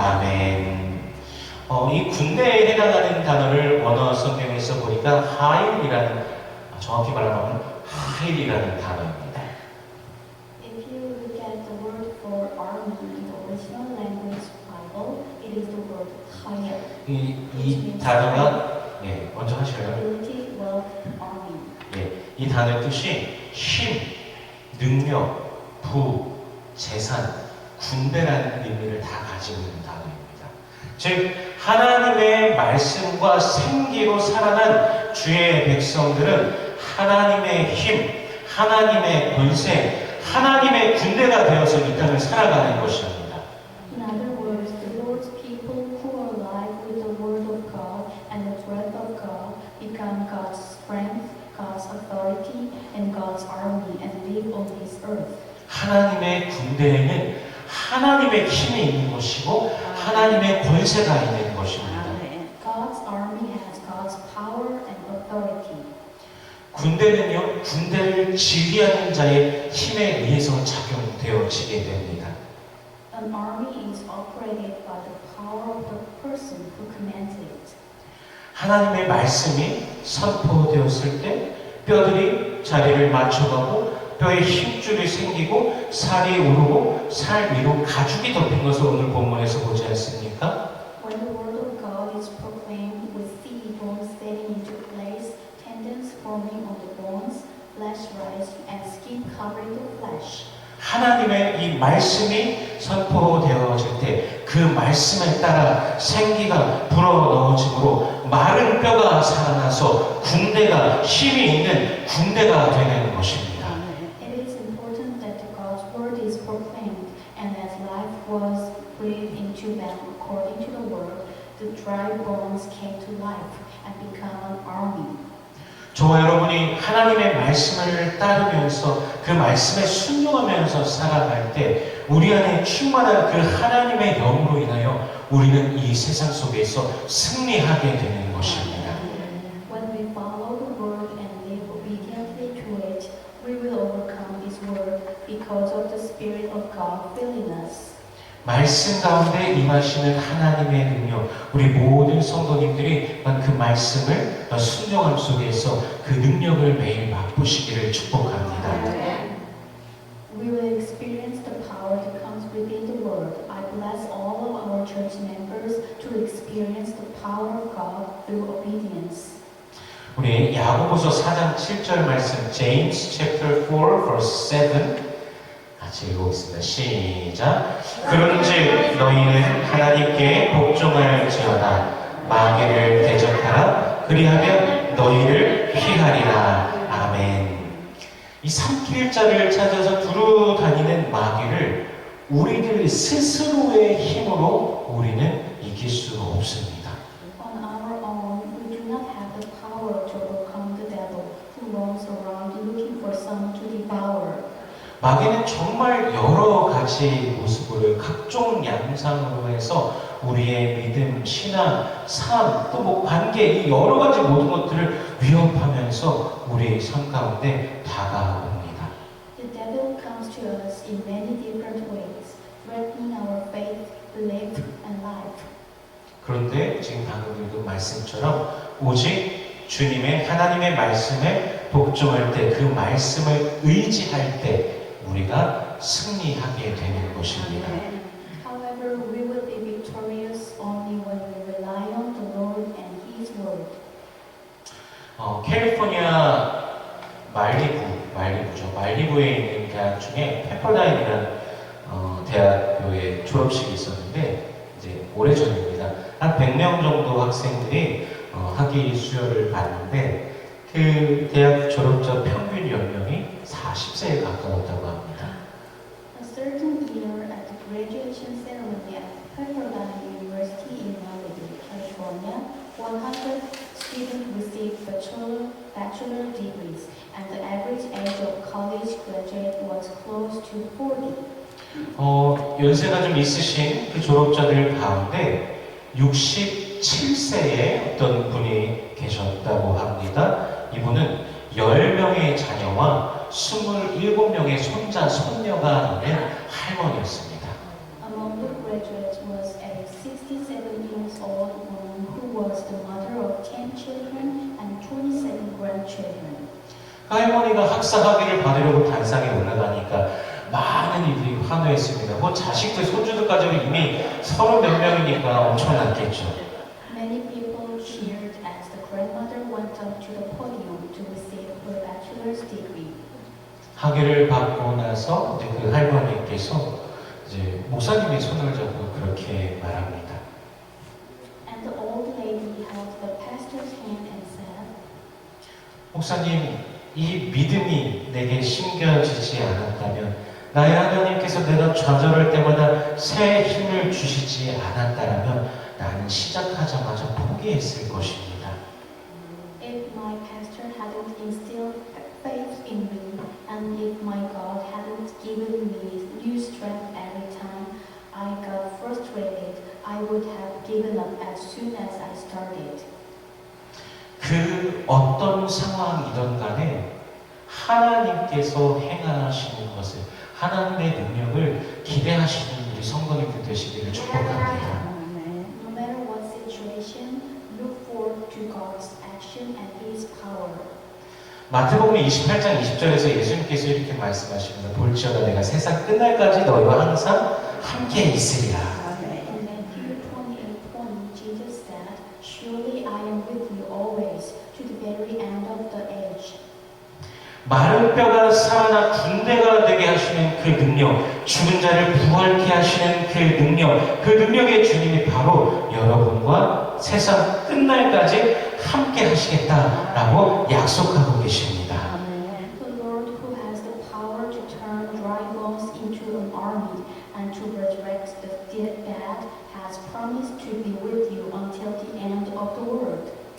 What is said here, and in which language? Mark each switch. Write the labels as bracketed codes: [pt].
[ko] 아멘. 이 군대에 해당하는 단어를 원어 성경에서 보니까 하일이라는 정확히 말하면 하일이라는 단어입니다. [en] If you look at the word for army in the original language Bible, it is the word hayat. [ko] 이 단어가 먼저 하실까요? [en] Ability, wealth, army. [ko] 이 단어의 뜻이 힘, 능력, 부, 재산, 군대라는 의미를 다 가지고 있는 단어입니다. 즉 하나님의 말씀과 생기로 살아난 주의 백성들은 하나님의 힘, 하나님의 권세, 하나님의 군대가 되어서 이 땅을 살아가는 것입니다. [en] In other words, the Lord's people who are alive with the word of God and the breath of God become God's strength, God's authority, and God's army and live on this earth. [ko] 하나님의 군대에는 하나님의 힘이 있는 것이고 하나님의 권세가 있는 것입니다. [en] God's army has God's power and authority. [ko] 군대는요, 군대를 지휘하는 자의 힘에 의해서 작용되어지게 됩니다. [en] An army is operated by the power of the person who commands it. [ko] 하나님의 말씀이 선포되었을 때 뼈들이 자리를 맞춰가고 뼈에 힘줄이 생기고 살이 오르고 살 위로 가죽이 덮인 것을 오늘 본문에서 보지 않습니까? [en] When the word of God is proclaimed, we see bones setting into place, tendons forming on the bones, flesh rising, and skin covering the flesh. [ko] 하나님의 이 말씀이 선포되어질 때 그 말씀에 따라 생기가 불어넣어짐으로 마른 뼈가 살아나서 군대가 힘이 있는 군대가 되는 것입니다. [en] It is important that God's word is proclaimed, and as life was breathed into them according to the word, the dry bones came to life and become an army. [ko] 저와 여러분이 하나님의 말씀을 따르면서 그 말씀에 순종하면서 살아갈 때 우리 안에 충만한 그 하나님의 영으로 인하여 우리는 이 세상 속에서 승리하게 되는 것입니다. [en] When we follow the word and live obediently to it, we will overcome this world because of the Spirit of God filling us. [ko] 말씀 가운데 임하시는 하나님의 능력, 우리 모든 성도님들이 그 말씀을 순종함 속에서 그 능력을 매일 맛보시기를 축복합니다. [en] We will experience the power that comes within the Word. I bless all of our church members to experience the power of God through obedience. [ko] 우리 야고보서 4장 7절 말씀, [en] James chapter 4 verse 7 [ko] 같이 읽어보겠습니다. 시작. 그런즉 너희는 하나님께 복종할지어다. 마귀를 대적하라. 그리하면 너희를 피하리라. 아멘. 이 산길자를 찾아서 두루 다니는 마귀를 우리들 스스로의 힘으로 우리는 이길 수 없습니다. [en] On our own, we do not have the power to overcome the devil who roams around looking for someone to devour. [ko] 마귀는 정말 여러 가지 모습으로 각종 양상으로 해서 우리의 믿음, 신앙, 삶, 또 뭐 관계 이 여러 가지 모든 것들을 위협하면서 우리의 삶 가운데 다가옵니다. [en] The devil comes to us in many different ways, threatening our faith, belief, and life. [ko] 그런데 지금 방금 읽은 말씀처럼 오직 주님의 하나님의 말씀에 복종할 때 그 말씀을 의지할 때 우리가 승리하게 되는 것입니다. [en] However, we will be victorious only when we rely on the Lord and His Word. [ko] 캘리포니아 말리부에 있는 대학 중에 페퍼다인이라는 대학교의 졸업식이 있었는데 이제 오래전입니다. 한 100명 정도 학생들이 학위 수여를 받는데 그 대학 졸업자 평균 연령이 40세에 가까웠다고 합니다. [en] A certain year at the graduation ceremony at Pepperdine University in Malibu, California, 100 students received bachelor degrees, and the average age of college graduate was close to 40. [ko] 연세가 좀 있으신 그 졸업자들 가운데 67세의 어떤 분이 계셨다고 합니다. 이분은 10명의 자녀와 27명의 손자, 손녀가 있는 할머니였습니다. [en] Among the graduates was a 67 years old woman who was the mother of 10 children and 27 grandchildren. [ko] 그 할머니가 학사 학위를 받으려고 단상에 올라가니까 많은 이들이 환호했습니다. 뭐 자식들, 손주들 가지고 이미 30 몇 명이니까 엄청났겠죠. [en] Many people cheered as the grandmother went up to the podium to receive her bachelor's degree. [ko] 학위를 받고 나서 이제 그 할머니께서 이제 목사님의 손을 잡고 그렇게 말합니다. [en] And the old lady held the pastor's hand and said, [ko] 목사님, 이 믿음이 내게 심겨지지 않았다면 나의 하나님께서 내가 좌절할 때마다 새 힘을 주시지 않았다면 나는 시작하자마자 포기했을 것입니다. [en] If my pastor hadn't instilled faith in me, and if my God hadn't given me new strength every time I got frustrated, I would have given up as soon as I started. [ko] 그 어떤 상황이든 간에 하나님께서 행하시는 것을 하나님의 능력을 기대하시는 우리 성도님들 되시기를 축복합니다. [en] No matter what situation, look forward to God's action and His power. [ko] 마태복음 28장 20절에서 예수님께서 이렇게 말씀하십니다. 볼지어다 내가 세상 끝날까지 너희와 항상 함께 있으리라. [en] In Matthew 28:20, Jesus said, "Surely I am with you always, to the very end of the age." [ko] 마른 뼈가 살아나 군대가 되게 하시는 그 능력, 죽은 자를 부활케 하시는 그 능력의 주님이 바로 여러분과 세상 끝날까지 함께 하시겠다라고 약속하고 계십니다. [en] The Lord who has the power to turn dry bones into an army and to resurrect the dead has promised to be with you until the end of the world.